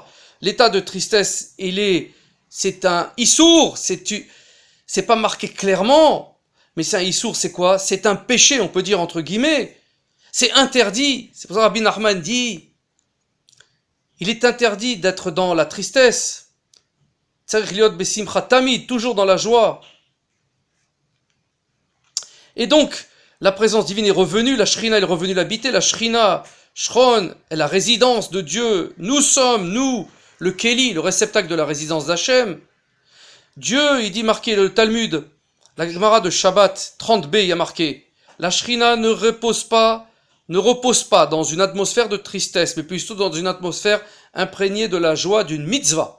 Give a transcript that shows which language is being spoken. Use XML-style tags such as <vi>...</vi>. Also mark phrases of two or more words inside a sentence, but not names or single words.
<fr>L'état de tristesse, c'est un issour, c'est pas marqué clairement, mais c'est un issour, c'est quoi? C'est un péché, on peut dire entre guillemets, c'est interdit. C'est pour ça que Rabbi Nachman dit, il est interdit d'être dans la tristesse,</fr> <he>צריך להיות בשמחה תמיד,</he> <fr>toujours dans la joie. Et donc, la présence divine est revenue, la Shrina est revenue l'habiter, la Shrina, Shron, est la résidence de Dieu. Nous sommes, nous, le Kéli, le réceptacle de la résidence d'Hachem. Dieu, il dit marqué le Talmud, la Gemara de Shabbat 30b, il y a marqué, la Shrina ne repose pas dans une atmosphère de tristesse, mais plutôt dans une atmosphère imprégnée de la joie d'une mitzvah.</fr>